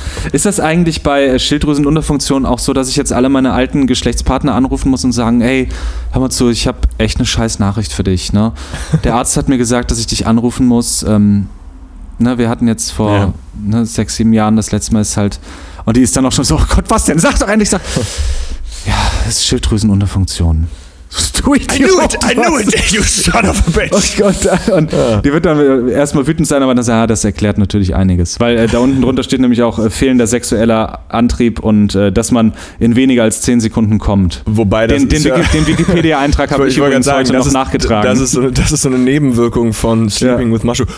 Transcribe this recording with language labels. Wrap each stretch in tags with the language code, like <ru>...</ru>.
<de>Ist das eigentlich bei Schilddrüsenunterfunktion auch so, dass ich jetzt alle meine alten Geschlechtspartner anrufen muss und sagen, ey, hör mal zu, ich habe echt eine scheiß Nachricht für dich, ne? Der Arzt hat mir gesagt, dass ich dich anrufen muss. Wir hatten jetzt vor ne, 6, 7 Jahren das letzte Mal ist halt, und die ist dann auch schon so, oh Gott, was denn? Sag doch endlich, ja, es ist Schilddrüsenunterfunktion.</de> <en>I knew it, you son of a bitch.</en> <de>Oh Gott, und ja. Die wird dann erstmal wütend sein, aber dann sagt, das erklärt natürlich einiges. Weil da unten drunter steht nämlich auch fehlender sexueller Antrieb und dass man in weniger als 10 Sekunden kommt. Wobei das Den Wikipedia-Eintrag habe ich übrigens sagen, heute noch ist, nachgetragen. Das ist so eine Nebenwirkung von Sleeping with Mushroom.</de>